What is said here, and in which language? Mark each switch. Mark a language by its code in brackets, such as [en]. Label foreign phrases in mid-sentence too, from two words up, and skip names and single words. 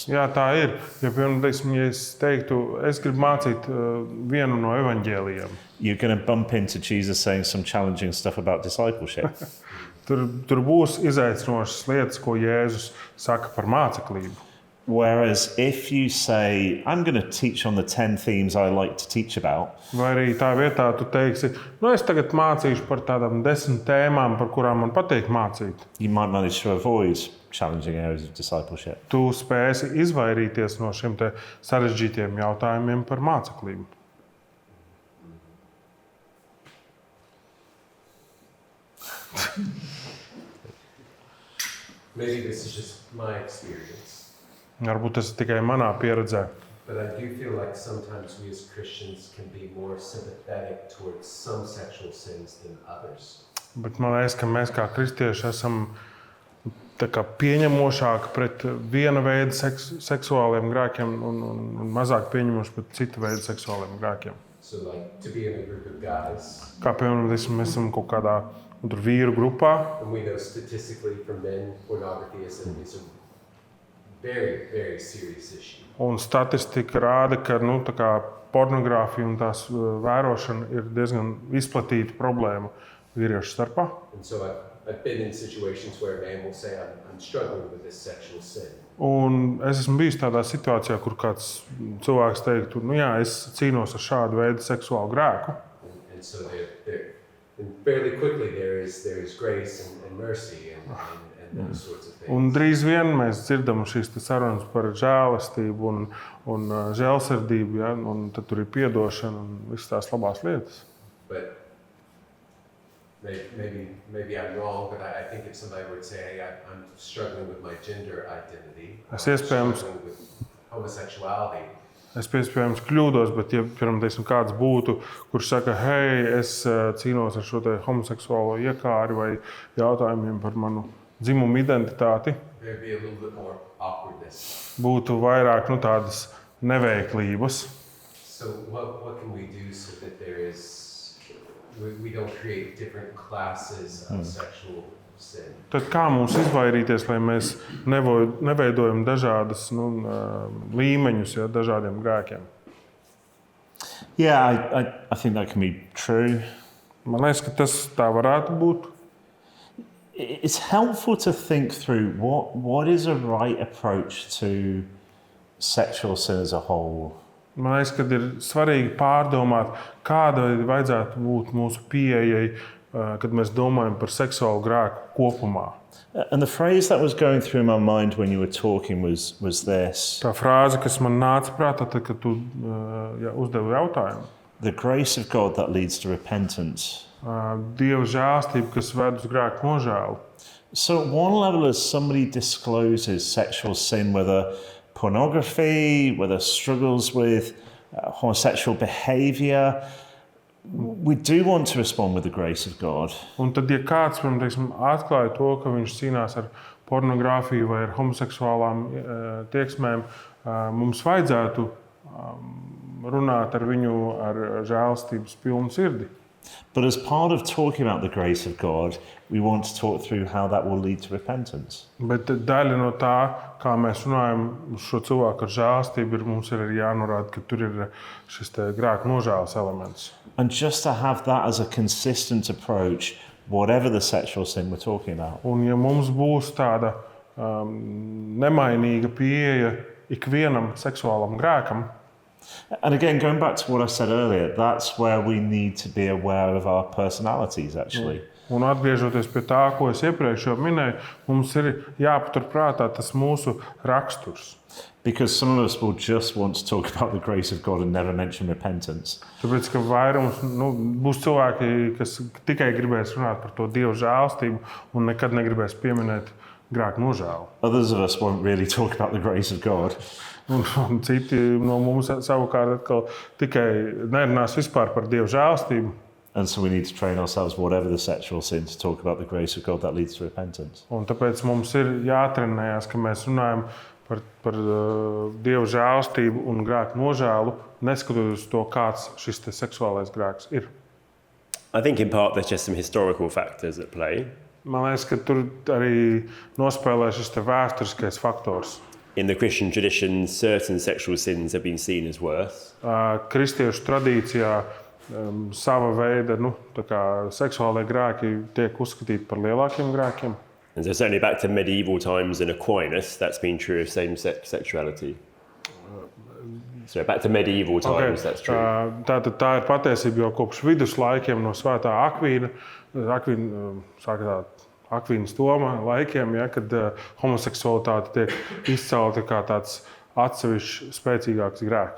[lv] Jā, tā ir. Ja, piemēram, teiksim, ja es teiktu, es gribu mācīt vienu no evaņģēlijiem, [en] you're going to bump into Jesus saying some challenging stuff about discipleship. [lv] tur būs izaicinošas lietas, ko Jēzus saka par māceklību. [en] Whereas if you say, I'm going to teach on the 10 themes I like to teach about, [lv] Vai arī tā vietā tu teiksi, es tagad mācīšu par tādām 10 tēmām, par kurām man patīk mācīt. [en] you might manage to avoid challenging areas of discipleship. [lv] Tu spēsi izvairīties no šiem te sarežģītiem jautājumiem par māceklību. [en] Maybe this is just my experience, [lv] Varbūt tas ir tikai manā pieredzē. [en] but I do feel like sometimes we as Christians can be more sympathetic towards some sexual sins than others. [lv] Bet man liekas, ka mēs kā kristieši esam tā kā pieņemošāki pret viena veida seksuāliem grēkiem un mazāk pieņemoši pret citu veidu seksuāliem grēkiem. [en] So like to be in a group of guys, [lv] Kā piemēram, mēs esam kaut kādā tur vīru grupā, [en] and we know statistically for men, pornography is a very, very serious issue. [lv] un statistika rāda, ka tā kā pornogrāfija un tās vērošana ir diezgan izplatīta problēma vīriešu starpā. [en] And so I've been in situations where a man will say, I'm struggling with this sexual sin. [lv] Un es esmu bijis tādā situācijā, kur kāds cilvēks teiktu, jā, es cīnos ar šādu veidu seksuālu grēku. [en] And so and fairly quickly there is grace and mercy and those sorts of things. [lv] Un drīz vien mēs dzirdam šīs te sarunas par žēlastību un žēlsirdību, ja? Un tad tur ir piedošana un visas tās labās lietas. [en] But maybe I'm wrong, but I think if somebody would say, hey, I'm struggling with my gender identity, I'm [lv] Es iespējams- [en] struggling with homosexuality, [lv] Es iespējams kļūdos, bet ja teiksim, kāds būtu, kurš saka, hei, es cīnos ar šo te homoseksuālo iekāri vai jautājumiem par manu dzimumu identitāti, [en] there'd be a little bit more awkwardness. [lv] būtu vairāk tādas neveiklības. [en] So what can we do so that we don't create different classes of sexual sin? [lv] Tad kā mums izvairīties, lai mēs neveidojam dažādas līmeņus, ja, dažādiem grēkiem? [en] Yeah, I think that can be true. [lv] Man liekas, ka tas tā varētu būt. [en] It's helpful to think through what is a right approach to sexual sin as a whole. [lv] Man liekas, ka ir svarīgi pārdomāt, kāda vajadzētu būt mūsu pieejai, kad mēs domājam par seksuālu grēku kopumā. [en] And the phrase that was going through my mind when you were talking was this: [lv] Tā frāze, kas man nāca prātā, tad, kad tu uzdevi jautājumu. [en] the grace of God that leads to repentance. [lv] Dieva žēlstība, kas ved uz grēku nožēlu. [en] So, at one level, as somebody discloses sexual sin, whether pornography, whether struggles with homosexual behavior, we do want to respond with the grace of God. [lv] Un tad, ja kāds atklāja to, ka viņš cīnās ar pornogrāfiju vai ar homoseksuālām tieksmēm, mums vajadzētu runāt ar viņu ar žēlstības pilnu sirdi. [en] But as part of talking about the grace of God, we want to talk through how that will lead to repentance. [lv] Bet daļa no tā, kā mēs runājam uz šo cilvēku ar žēlstību, mums ir arī jānorāda, ka tur ir šis grēku nožēlas elements. [en] And just to have that as a consistent approach, whatever the sexual sin we're talking about. [lv] Un ja mums būs tāda nemainīga pieeja ikvienam seksuālam grēkam, [en] And again, going back to what I said earlier, that's where we need to be aware of our personalities, actually. [lv] un atgriežoties pie tā, ko es iepriekš jau minēju, mums ir jāpaturprātā tas mūsu raksturs. [en] Because some of us will just want to talk about the grace of God and never mention repentance. [lv] Tāpēc, ka vairums būs cilvēki, kas tikai gribēs runāt par to Dieva žēlstību un nekad negribēs pieminēt grēka nožēlu. [en] Others of us won't really talk about the grace of God. [lv] Un citi no mums savukārt atkal tikai nerunās vispār par Dieva žēlastību. [en] And so we need to train ourselves, whatever the sexual sin, to talk about the grace of God that leads to repentance. [lv] Un tāpēc mums ir jātrenējās, ka mēs runājam par Dieva žēlastību un grēku nožēlu, neskatoties uz to, kāds šis seksuālais grēks ir. [en] I think in part there's just some historical factors at play. [lv] Man liekas, ka tur arī nospēlē šis vēsturiskais faktors. [en] In the Christian tradition, certain sexual sins have been seen as worse. [lv] Kristiešu tradīcijā sava veida seksuālai grēki tiek uzskatīti par lielākiem grēkiem. [en] And so certainly back to medieval times in Aquinas, that's been true of same-sex sexuality. So back to medieval times, that's true. [lv] Tātad tā ir patiesība jau kopš viduslaikiem no svētā Akvīnas Toma laikiem, ja, kad homoseksualitāte tiek izcelta kā tāds atsevišķs spēcīgāks grēks.